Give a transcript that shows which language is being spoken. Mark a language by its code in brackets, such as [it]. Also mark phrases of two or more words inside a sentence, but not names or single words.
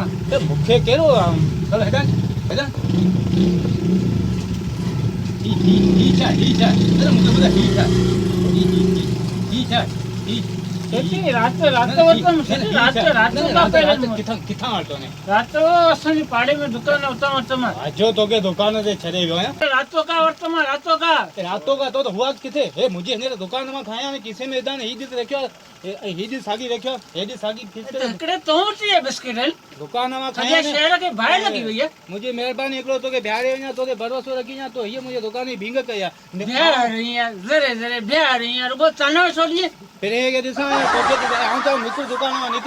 [sd] त मूंखे कहिड़ो चलो हेॾां ही छा अरे मूंखे ॿुधाए ही छा सेठी राति वरितमि सेठी राति खां पहिरियों किथां वरितो ने राति असांजे पाड़े में दुकान उतां वरितमि अजो तोखे दुकान ते छॾे वियो आहियां रातो का वरितमि रातो का रातो का तो हुआ किथे हे मुंहिंजे हिन दुकान मां खाया ने किसे में विधा ने ही ॾिस रखियो ही ॾिस साॻी रखियो हे ॾिस साॻी हिकिड़े तो वटि बिस्किट आहिनि दुकान मां सॼे खाया शहर खे बाहि लॻी वई आहे मुंहिंजी महिरबानी हिकिड़ो तोखे बिहारे वञा तोखे भरोसो रखी वञा तो हीअ मुंहिंजे दुकान जी भींग कई आहे बिहार रही आहे ज़रे बिहार रही आहे रुॻो तानो छोड़िए फिरे खे ॾिसां तोखे आउं चवां निकिर दुकान मां निकिर